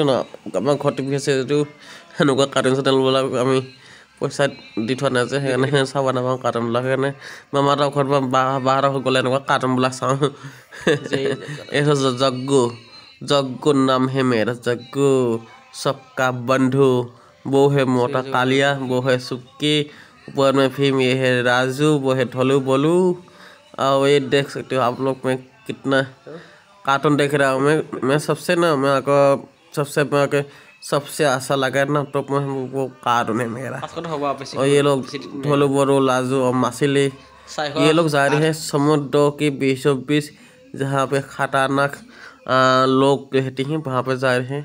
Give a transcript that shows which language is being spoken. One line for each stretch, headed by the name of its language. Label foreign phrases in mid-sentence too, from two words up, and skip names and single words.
Assamese: ন আমাৰ ঘৰত টিভি আছে যদিও সেনেকুৱা কাৰ্টুন চেনেলবিলাক আমি পইচা দি থোৱা নাই যে সেইকাৰণে চাব নাপাওঁ কাৰ্টুনবিলাক সেইকাৰণে মামাহঁতৰ ঘৰত বা বাহঁতৰ ঘৰত গ'লে এনেকুৱা কাৰ্টুনবিলাক চাওঁ এই
Hindi: जग्गु नाम है मेरा जग्गु सबका बंधु वो है मोटा कालिया वो है सुक्की ऊपर में भीम ये है राजू वो है ढोलू बोलू और ये देख सकते हो आप लोग मैं कितना कार्टून देख रहा हूँ मैं सबसे सबसे अच्छा लगा ना तो वो कार्टून है मेरा और ये लोग ढोलू बोलू लाजू और मासिली ये लोग जा रहे हैं समुद्र के बीचों बीच जहाँ पे खतरनाक लोग रहते हैं वहाँ पे जा रहे हैं